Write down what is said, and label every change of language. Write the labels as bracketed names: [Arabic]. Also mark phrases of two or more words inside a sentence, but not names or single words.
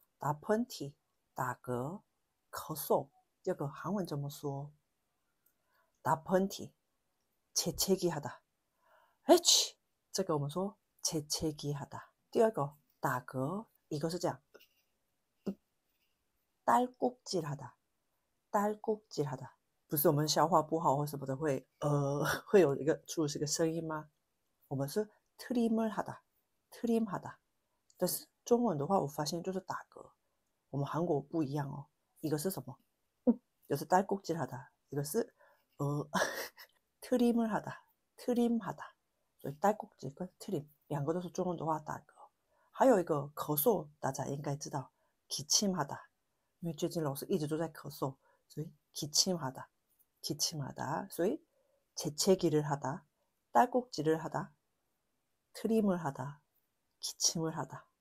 [Chinese] 打喷嚏、打嗝、咳嗽，这个韩文怎么说？ [Korean] 打喷嚏，재채기하다。에취， [Chinese] 这个我们说재채기하다。第二个打嗝，一个是这样， [Korean] 딸꾹질하다，딸꾹질하다， [Chinese] 不是我们消化不好或什么的会会有一个出这个声音吗？我们是 [Korean] 트림을 하다，트림하다。 [Chinese] 但是中文的话，我发现就是打嗝。我们韩国不一样哦，一个是什么？就是딸꾹질하다，一个是 [Korean] 트림을 하다，트림하다。 [Chinese] 所以딸꾹질跟 트림两个都是中文的话打嗝。还有一个咳嗽，大家应该知道，기침하다，因为最近老师一直都在咳嗽，所以 [Korean] 기침하다，기침하다。所以 재채기를 하다，딸꾹질을 하다，트림을 하다，기침을 하다。